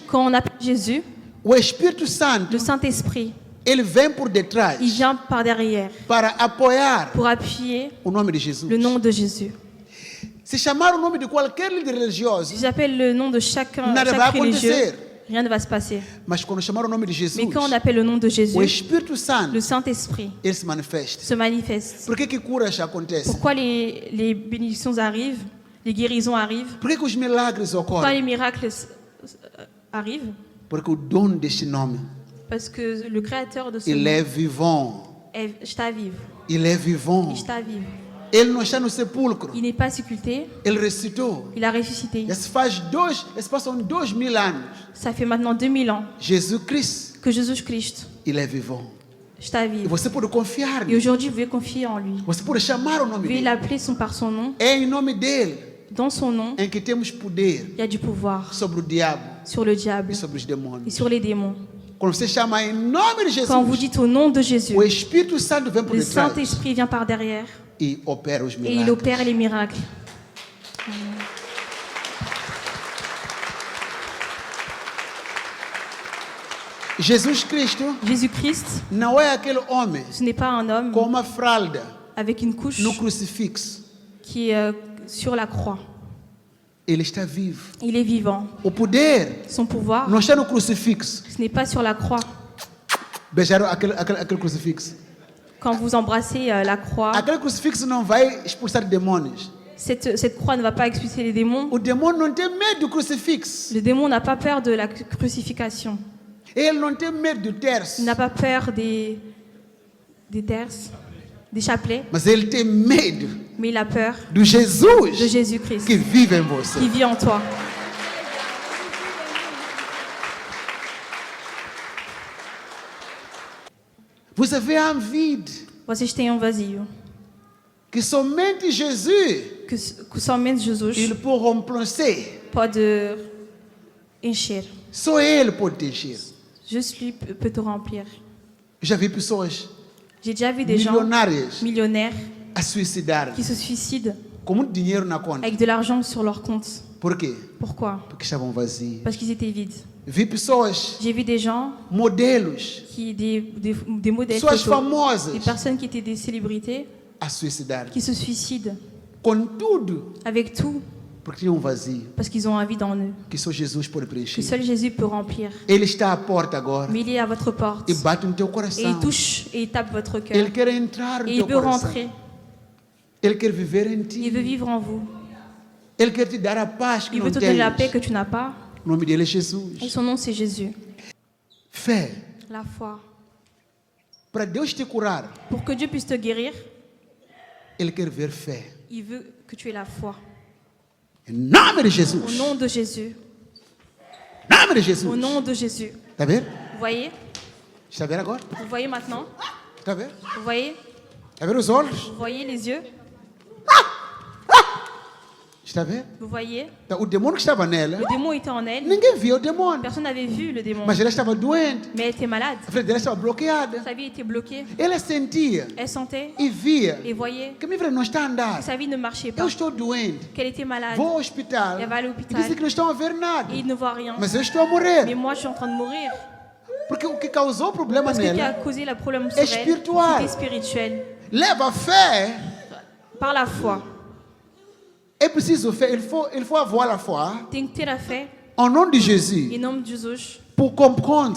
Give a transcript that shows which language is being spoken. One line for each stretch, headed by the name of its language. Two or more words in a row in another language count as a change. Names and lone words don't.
French: Quand on appelle Jésus,
Portuguese: o Espírito Santo,
French: le Saint-Esprit,
Portuguese: ele vem por detrás
French: il vient par derrière
Portuguese: para apoiar
French: pour appuyer
Portuguese: o nome de Jesus.
French: le nom de Jésus.
Portuguese: Se chamar o nome de qualquer líder religioso,
French: Si j'appelle le nom de chaque
Portuguese: nada vai
French: religieux,
Portuguese: acontecer.
French: rien ne va se passer.
Portuguese: Mas quando chamar o nome de Jesus,
French: Mais quand on appelle le nom de Jésus,
Portuguese: o Espírito Santo,
French: le Saint-Esprit
Portuguese: ele se manifesta.
French: se manifeste.
Portuguese: Por que curas acontecem?
French: Pourquoi les bénédictions arrivent, les guérisons arrivent,
Portuguese: Por que os milagres
French: pourquoi
Portuguese: ocorrem?
French: les miracles arrivent?
Portuguese: Porque o dono deste nome,
French: Parce que le créateur de ce
Portuguese: ele
French: nom
Portuguese: é vivant. está vivo. Ele é vivant.
French: Il
Portuguese: está vivo. Ele não está no sepulcro.
French: Il n'est pas sepulté,
Portuguese: Ele ressuscitou.
French: il a ressuscité.
Portuguese: Já se passam 2000 anos.
French: Ça fait maintenant 2000 ans
Portuguese: Jesus Cristo,
French: que Jésus-Christ
Portuguese: ele é vivant. está E vivo. você pode confiar
French: Et
Portuguese: nele.
French: aujourd'hui, vous pouvez confier en lui.
Portuguese: Você pode chamar o
French: Vous
Portuguese: nome
French: pouvez
Portuguese: dele.
French: l'appeler par son nom.
Portuguese: É em nome dele
French: Dans son nom,
Portuguese: em que temos poder
French: il y a du pouvoir
Portuguese: sobre o diabo
French: sur le diable
Portuguese: e sobre os
French: et
Portuguese: demônios.
French: sur les démons.
Portuguese: Quando você chama em nome de
French: Quand vous
Portuguese: Jesus,
French: dites au nom de Jésus,
Portuguese: o Espírito Santo vem por
French: le
Portuguese: detrás
French: Saint-Esprit vient par derrière
Portuguese: e opera os
French: et il
Portuguese: milagres.
French: opère les miracles.
Portuguese: Jesus Cristo
French: Jésus-Christ,
Portuguese: não é aquele homem
French: ce n'est pas un homme
Portuguese: com uma fralda
French: avec une couche
Portuguese: no crucifixo.
French: qui est sur la croix.
Portuguese: Ele está vivo.
French: Il est vivant.
Portuguese: O poder
French: Son pouvoir,
Portuguese: não está no crucifixo.
French: ce n'est pas sur la croix.
Portuguese: Beijaram aquele crucifixo.
French: Quand vous embrassez la croix,
Portuguese: Aquele crucifixo não vai expulsar demônios.
French: cette croix ne va pas expulser les démons.
Portuguese: O demônio não tem medo do crucifixo.
French: Le démon n'a pas peur de la crucifixion.
Portuguese: Ele não tem medo do terço.
French: Il n'a pas peur des terces, des chapelets,
Portuguese: Mas ele tem medo
French: mais il a peur
Portuguese: do Jesus
French: de Jésus-Christ
Portuguese: que vive em você.
French: qui vit en toi. Vous avez envie
Portuguese: Vocês têm um vazio que somente Jesus que somente Jesus ele pode remplacer. pode encher. Só ele pode te encher.
French: Juste lui peut te remplir.
Portuguese: Já vi pessoas
French: J'ai déjà vu des gens
Portuguese: milionárias
French: millionnaires
Portuguese: a suicidar
French: qui se suicident
Portuguese: com muito dinheiro na conta.
French: avec de l'argent sur leur compte.
Portuguese: Por quê?
French: Pourquoi?
Portuguese: Porque estavam vazios.
French: Parce qu'ils étaient vides.
Portuguese: Vi pessoas,
French: J'ai vu des gens,
Portuguese: modelos,
French: des modèles
Portuguese: pessoas
French: photos,
Portuguese: famosas
French: des personnes qui étaient des célébrités,
Portuguese: a suicidar.
French: qui se suicident
Portuguese: Com tudo,
French: avec tout,
Portuguese: porque tinham um vazio
French: parce qu'ils ont un vide en eux,
Portuguese: que só Jesus pode
French: que
Portuguese: preencher.
French: seul Jésus peut remplir.
Portuguese: Ele está à porta agora
French: Mais il est à votre porte,
Portuguese: e bate no teu
French: et il
Portuguese: coração.
French: touche, et il tape votre cœur,
Portuguese: Ele quer entrar no
French: et il
Portuguese: teu
French: veut
Portuguese: coração.
French: rentrer,
Portuguese: Ele quer viver em
French: il veut
Portuguese: ti.
French: vivre en vous,
Portuguese: Ele quer te dar a paz que
French: il
Portuguese: não
French: veut te donner la paix
Portuguese: tens.
French: que tu n'as pas,
Portuguese: O nome dele é
French: et
Portuguese: Jesus.
French: son nom c'est Jésus.
Portuguese: Fé.
French: La foi.
Portuguese: Para Deus te curar,
French: Pour que Dieu puisse te guérir,
Portuguese: Ele quer ver fé.
French: il veut que tu aies la foi.
Portuguese: Em nome de
French: Au
Portuguese: Jesus.
French: nom de Jésus.
Portuguese: Em nome de
French: Au
Portuguese: Jesus.
French: nom de Jésus.
Portuguese: Está a ver?
French: Vous voyez?
Portuguese: Está a ver agora?
French: Vous voyez maintenant?
Portuguese: Está a ver?
French: Vous voyez?
Portuguese: Está a ver os olhos?
French: Vous voyez les yeux?
Portuguese: Está a ver?
French: Vous voyez?
Portuguese: O demônio que estava nela,
French: Le démon était en elle.
Portuguese: ninguém via o demônio.
French: Personne n'avait vu le démon.
Portuguese: Mas ela estava doente.
French: Mais elle était malade.
Portuguese: A frente dela estava bloqueada.
French: Sa vie était bloquée.
Portuguese: Ela sentia
French: Elle sentait
Portuguese: e via
French: et voyait
Portuguese: que minha vida não está a
French: que
Portuguese: andar.
French: sa vie ne marchait
Portuguese: Eu
French: pas.
Portuguese: estou doente.
French: Qu'elle était malade.
Portuguese: Vou ao hospital.
French: Elle va à
Portuguese: E
French: l'hôpital.
Portuguese: dizem que não estão a ver nada.
French: Et il ne voit rien.
Portuguese: Mas eu estou a
French: Mais
Portuguese: morrer.
French: moi, je suis en train de mourir.
Portuguese: Porque o que causou o problema
French: Parce que ce qui a
Portuguese: nela
French: causé le problème sur est elle, spirituel. c'était spirituel.
Portuguese: leva a fé.
French: Par la foi.
Portuguese: É preciso fé.
French: Il faut avoir la foi.
Portuguese: Tem que ter a fé
French: Au nom de Jésus.
Portuguese: em nome de Jesus
French: Pour comprendre